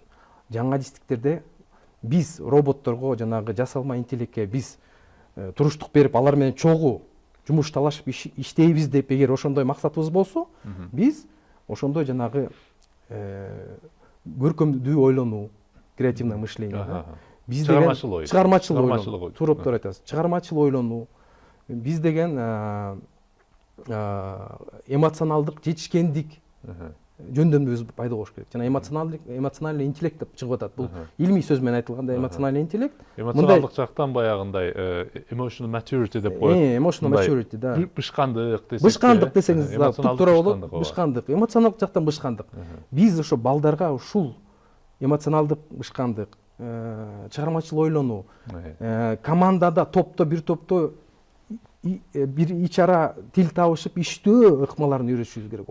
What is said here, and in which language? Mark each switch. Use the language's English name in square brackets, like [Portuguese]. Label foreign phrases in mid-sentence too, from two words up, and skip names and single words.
[Kyrgyz] Жаңы адистиктерде биз роботторго, жанагы жасалма интеллектке биз туруштук берип, алар менен чогуу жумуш талашып иштейбиз деп эгер ошондой максатыбыз болсо, биз ошондой жанагы көркөмдүү ойлонуу, [Russian] креативное мышление, [Kyrgyz] биз деген чыгармачыл ойлонуу, туруптар айтасыз, чыгармачыл ойлонуу, биз деген эмоционалдык жетишкендик жөндөмүбүз пайда болуш керек. Жана [Russian] эмоциональный интеллект [Kyrgyz] деп чыгып атат. Бул илмий сөз менен айтылганда [Russian] эмоциональный интеллект. [Kyrgyz] Эмоционалдык жактан баягындай [English] emotional maturity [Kyrgyz] деп коет. [English] Emotional maturity, [Kyrgyz] да. Бышкандык десек. Бышкандык десеңиз да, туура болот. Бышкандык, эмоционалдык жактан бышкандык. Биз ошо балдарга ушул эмоционалдык бышкандык, чыгармачыл ойлонуу, командада, топто, бир топто бир ичара тил табышып иштөө ыкмаларын үйрөтүшүбүз керек.